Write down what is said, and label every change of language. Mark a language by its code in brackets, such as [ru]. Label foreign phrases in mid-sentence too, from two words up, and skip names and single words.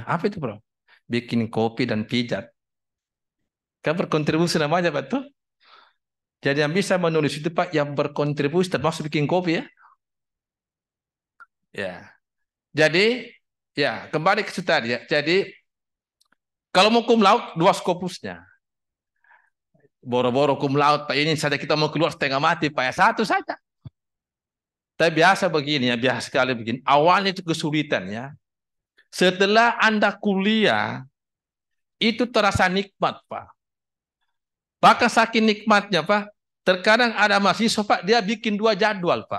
[id] Apa itu Prof? Bikin kopi dan pijat. Kan berkontribusi namanya Pak tuh. Jadi yang bisa menulis itu Pak yang berkontribusi termasuk bikin kopi ya. Ya. Jadi ya kembali ke situ tadi ya. Jadi kalau mau [la] cum laude [id] 2 Scopusnya. Boro-boro [la] cum laude [id] Pak ini saja kita mau keluar setengah mati Pak ya 1 saja. Tapi biasa begini ya, biasa sekali begini. Awalnya itu kesulitan ya. Setelah Anda kuliah itu terasa nikmat Pak. Bahkan saking nikmatnya Pak, terkadang ada mahasiswa Pak, dia bikin 2 jadwal Pak.